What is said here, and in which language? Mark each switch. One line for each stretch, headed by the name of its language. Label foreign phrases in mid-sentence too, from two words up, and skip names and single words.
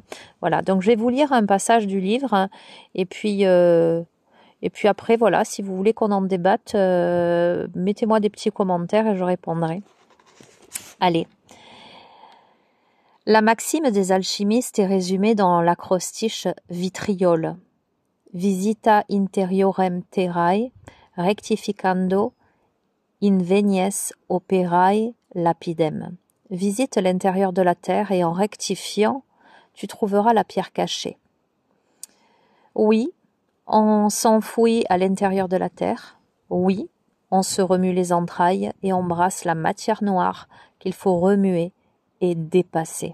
French: Voilà, donc je vais vous lire un passage du livre, et puis après, voilà, si vous voulez qu'on en débatte, mettez-moi des petits commentaires et je répondrai. Allez. La maxime des alchimistes est résumée dans l'acrostiche vitriol.
Latin: Visita interiorem terrae, rectificando invenies operae lapidem.
French: Visite l'intérieur de la terre et en rectifiant, tu trouveras la pierre cachée. Oui, on s'enfouit à l'intérieur de la terre. Oui, on se remue les entrailles et embrasse la matière noire qu'il faut remuer et dépasser.